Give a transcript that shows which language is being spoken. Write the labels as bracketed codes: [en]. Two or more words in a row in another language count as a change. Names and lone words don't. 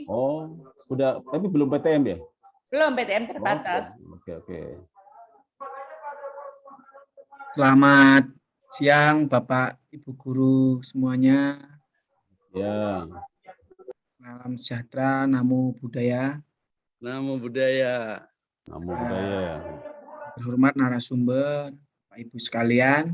[id] Oh, udah, tapi belum PTM ya? Belum, PTM Oh, terbatas. oke. Selamat siang Bapak Ibu guru semuanya. Ya, Salam sejahtera, [pi] namo buddhaya. Namo Buddhaya. Namo Buddhaya. [id] Terhormat narasumber, Bapak Ibu sekalian.